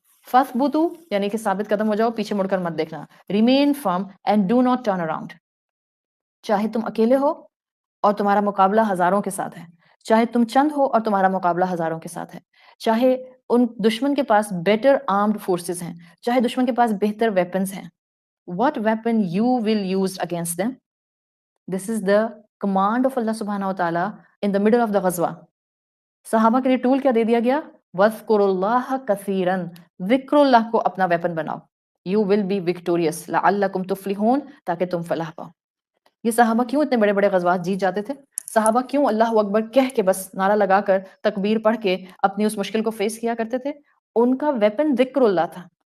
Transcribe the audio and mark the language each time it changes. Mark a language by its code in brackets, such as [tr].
[ur] فَاثْبُتُوا یعنی کہ ثابت قدم ہو جاؤ، پیچھے مڑ کر مت دیکھنا. [en] Remain firm and do not turn around. [ur] چاہے تم اکیلے ہو اور تمہارا مقابلہ ہزاروں کے ساتھ ہے، چاہے تم چند ہو اور تمہارا مقابلہ ہزاروں کے ساتھ ہے، چاہے ان دشمن کے پاس بیٹر آرمڈ فورسز ہیں، چاہے دشمن کے پاس بہتر ویپنز ہیں. [en] What weapon you will use against them? This is the command of Allah subhanahu wa ta'ala in the middle of the ghazwa. [ur] صحابہ کے لیے ٹول کیا دے دیا گیا؟ [ar] وَاذْكُرُوا اللَّهَ كَثِيرًا، [ur] ذکر اللہ کو اپنا ویپن بناؤ. [en] You will be victorious [ar] لَعَلَّكُمْ تُفْلِحُونَ، [ur] تاکہ تم فلاح پاؤ. یہ صحابہ کیوں اتنے بڑے بڑے غزوات جیت جاتے تھے؟ صحابہ کیوں اللہ اکبر کہہ کے بس نعرہ لگا کر تکبیر پڑھ کے اپنی اس مشکل کو فیس کیا کرتے تھے؟ ان کا ویپن ذکر اللہ تھا.